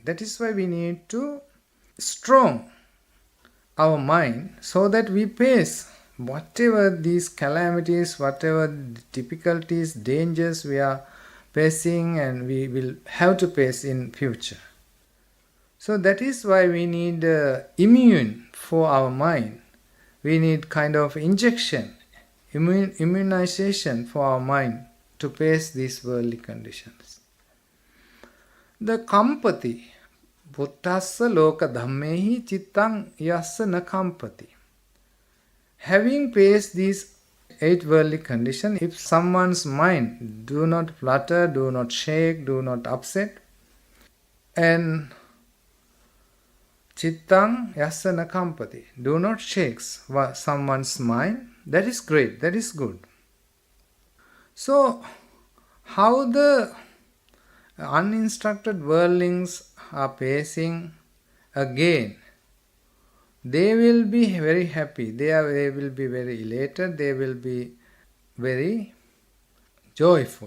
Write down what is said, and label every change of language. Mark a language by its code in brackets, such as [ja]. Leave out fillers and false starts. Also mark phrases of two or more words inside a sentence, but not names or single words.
[en] That is why we need to strong our mind so that we face whatever these calamities, whatever difficulties, dangers we are facing and we will have to face in future. So that is why we need immune for our mind. We need kind of injection, immunization for our mind to face these worldly conditions. [pi] The kampati, buddhassa loka dhammehi chittang yassa na kampati. [en] Having faced these eight worldly condition. If someone's mind do not flutter, do not shake, do not upset, and [pi] chittang yasana kampati, [en] do not shake someone's mind, that is great, that is good. So, how the uninstructed worldlings are facing again, they will be very happy, they will be very elated, they will be very joyful.